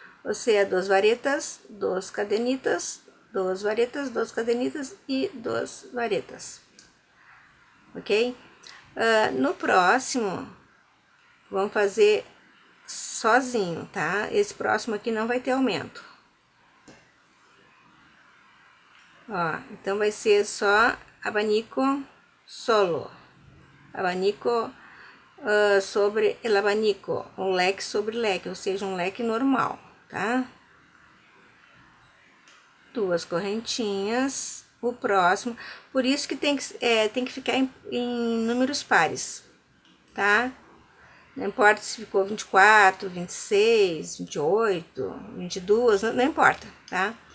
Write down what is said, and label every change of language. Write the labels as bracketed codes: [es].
[pt] Ou seja, 2 varetas, 2 cadenitas, 2 varetas, 2 cadenitas e 2 varetas. Ok? No próximo, vamos fazer sozinho, tá? Esse próximo aqui não vai ter aumento. Ó, então vai ser só abanico solo. [es] Abanico sobre el abanico. [pt] Um leque sobre leque, ou seja, um leque normal, tá? 2 correntinhas. O próximo. Por isso que tem que ficar em números pares, tá? Não importa se ficou 24, 26, 28, 22, não importa, tá?